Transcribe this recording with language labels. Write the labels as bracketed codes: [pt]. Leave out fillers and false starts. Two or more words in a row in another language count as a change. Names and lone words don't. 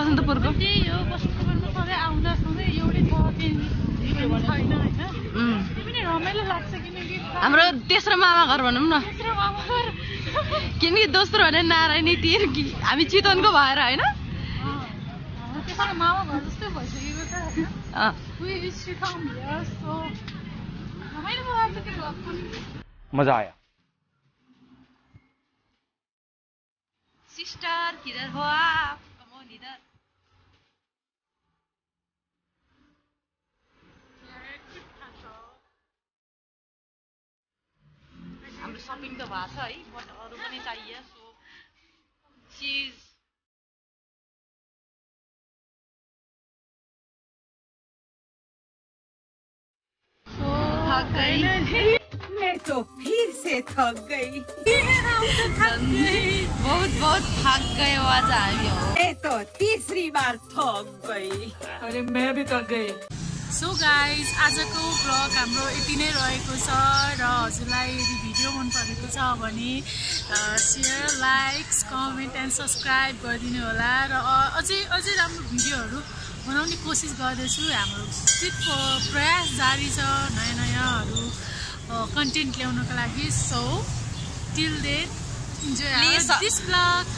[ne] त्यही हो, बसन्तपुरमा सधैँ आउँदा सधैँ एउटै छ छैन हैन पनि रमाइलो लाग्छ किनकि हाम्रो तेस्रो मामा घर भनौँ न तेस्रो मामा घर किनकि दोस्रो भने नारायणी तिर हामी चितवनको भएर होइन त्यसमा मामा घर जस्तै भइसकेको छ हैन [en] we used to come here [ne] so रमाइलो लाग्छ के भ्लग पनि [hi] मजा आया सिस्टर किधर हो आप कम ऑन इधर [ne] हाम्रो शपिङ त भएको छ है बट अरू पनि चाहियो सो [hi] चीज थक गई मैं तो फिर से थक गई बहुत बहुत थक गए [ne] आज हामी हो [hi] मैं तो तीसरी बार थक गई अरे मैं भी थक गई [en] so guys [ne] आजको भ्लग हाम्रो यति नै रहेको छ र हजुरलाई यदि भिडियो मन परेको छ भने [en] share likes comment and subscribe [ne] गरिदिनु होला र अझै राम्रो भिडियोहरू बनाउने कोसिस गर्दैछु हाम्रो सिर्फ प्रयास जारी छ नयाँहरू कन्टेन्ट ल्याउनको लागि [en] so till then enjoy this vlog